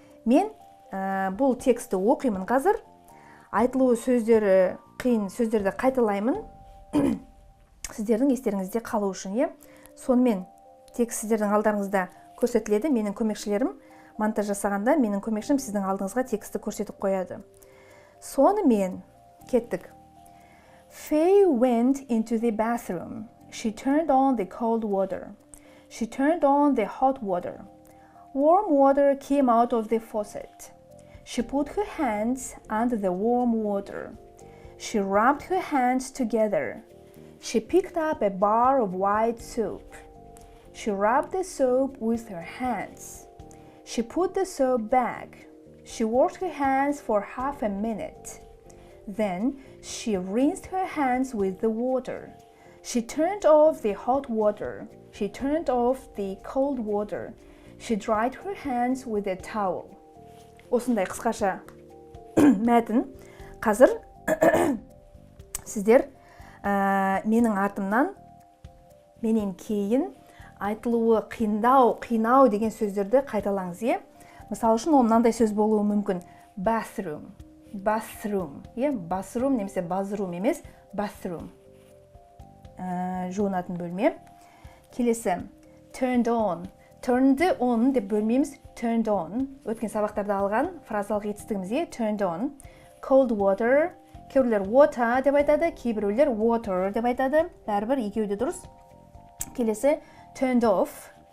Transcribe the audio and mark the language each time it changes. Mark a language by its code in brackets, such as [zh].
[kk] Мен бұл тексті оқимын қазір. Айтылуы сөздері қиын сөздерді қайталаймын. Сіздердің естеріңізде қалу үшін, сонымен текст сіздердің алдарыңызда көрсетіледі. Менің көмекшілерім монтаж жасағанда, менің көмекшім сіздің алдыңызға тексті көрсетіп қояды. Сонымен кеттік. [en] Faye went into the bathroom. She turned on the cold water. She turned on the hot water. Warm water came out of the faucet. She put her hands under the warm water. She rubbed her hands together. She picked up a bar of white soap. She rubbed the soap with her hands. She put the soap back. She washed her hands for half a minute. Then she rinsed her hands with the water. She turned off the hot water. She turned off the cold water. She dried her hands with a towel. [kk] Осындай қысқаша мәтін. Қазір сіздер менің артымнан, менен кейін айтылуы қинау деген сөздерді қайталаңыз, Мысалы үшін, ол мынандай сөз болуы мүмкін. [en] Bathroom, bathroom [kk] немесе [en] bathroom [kk] емес, [en] bathroom. [kk] Жуынатын бөлме. Келесі, [en] turned on. Turned on [kk] деп бөлмейміз, [en] turned on. [kk] Өткен сабақтарда алған фразалық етістігімізге [en] turned on. Cold water. [kk] Кейбіреулер water деп айтады, кейбіреулер water деп айтады. Бәрібір екеуі де дұрыс. Келесі, [en] turned off.